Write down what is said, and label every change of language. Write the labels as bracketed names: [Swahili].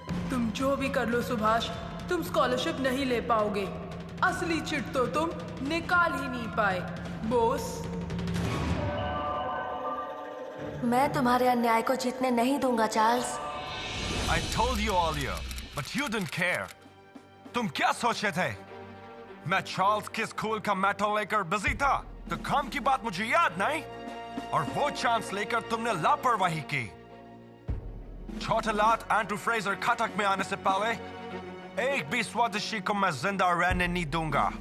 [Hindi] तुम जो भी कर लो सुभाष, तुम स्कॉलरशिप नहीं ले पाओगे। असली चिट तो तुम निकाल ही नहीं पाए बॉस। मैं तुम्हारे अन्याय को जीतने नहीं दूंगा Charles. [English] I told you earlier, but you didn't care. [Hindi] तुम क्या सोचे थे? मैं चार्ल्स के स्कूल का मेटल लेकर बिजी था, तो काम की बात मुझे याद नहीं। और वो चांस लेकर तुमने लापरवाही की। छोटे लॉर्ड एंड्रयू फ्रेजर कटक में आने से पहले एक भी स्वदेशी को मैं जिंदा रहने नहीं दूंगा।